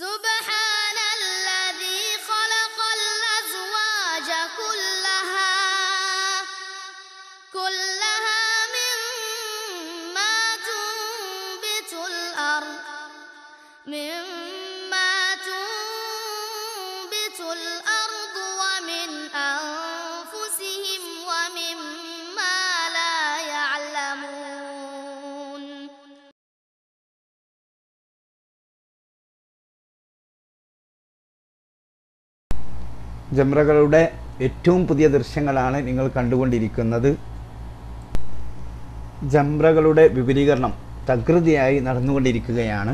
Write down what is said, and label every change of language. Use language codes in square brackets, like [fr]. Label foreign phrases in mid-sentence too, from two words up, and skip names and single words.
[ar] سبحان الذي خلق الأزواج كلها مما تنبت الأرض ومن أنفسهم ومما لا يعلمون. [ml] ജംറകളുടെ ഏറ്റവും പുതിയ ദൃശ്യങ്ങളാണ് നിങ്ങൾ കണ്ടുകൊണ്ടിരിക്കുന്നത്. ജംറകളുടെ വിപുലീകരണം തകൃതിയായി നടന്നുകൊണ്ടിരിക്കുകയാണ്.